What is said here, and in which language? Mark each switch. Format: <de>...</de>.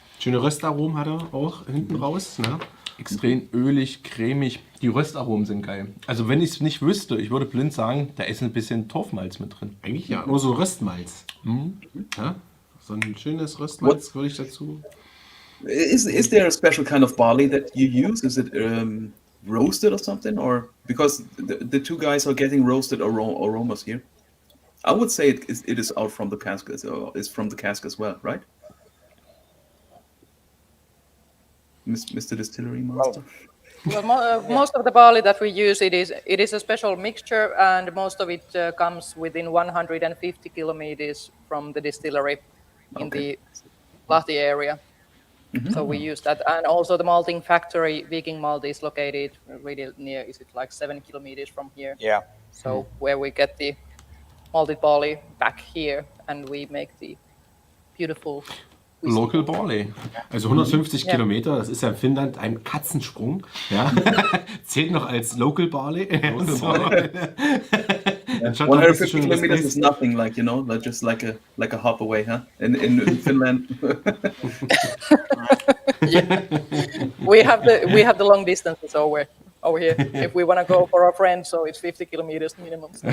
<de>Schöne Röstaromen hat er auch hinten raus. Ne? Extrem ölig, cremig. Die Röstaromen sind geil. Also wenn ich es nicht wüsste, ich würde blind sagen, da ist ein bisschen Torfmalz mit drin. Eigentlich ja, nur so Röstmalz. Ja? So ein schönes Röstmalz würde ich dazu.</de> <en>Is there a special kind of barley that you use? Is it roasted or something? Or because the two guys are getting roasted aromas here. I would say it is out from the cask. Is from the cask as well, right? Mr. Distillery Master. Well, most of the barley that we use, it is a special mixture, and most of it comes within 150 kilometers from the distillery in the Lahti area. So we use that, and also the malting factory, Viking Malt, is located really near. Is it like 7 kilometers from here? Yeah. So where we get the malted barley back here, and we make the beautiful whiskey. Local Barley.</en> <de>Also 150 Kilometer, das ist ja in Finnland ein Katzensprung. Ja? Zählt noch als Local Barley.</de> <en>Local Barley. 150 kilometers is nothing, like just like a hop away, huh? In Finland. We have the long distances over here. If we want to go for our friends, so it's 50 kilometers minimum.</en>